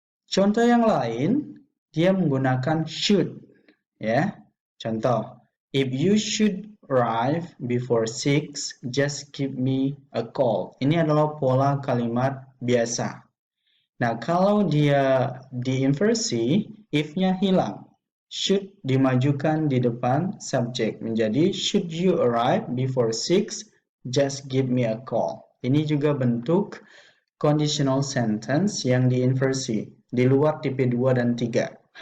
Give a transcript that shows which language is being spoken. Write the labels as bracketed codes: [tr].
[id] Contoh yang lain, dia menggunakan should ya. Contoh, [en] if you should arrive before 6, just give me a call. [id] Ini adalah pola kalimat biasa. Nah, kalau dia diinversi, if-nya hilang. [en] Should [id] dimajukan di depan subjek menjadi [en] should you arrive before 6, just give me a call. [id] Ini juga bentuk conditional sentence yang diinversi di luar tipe 2 dan 3.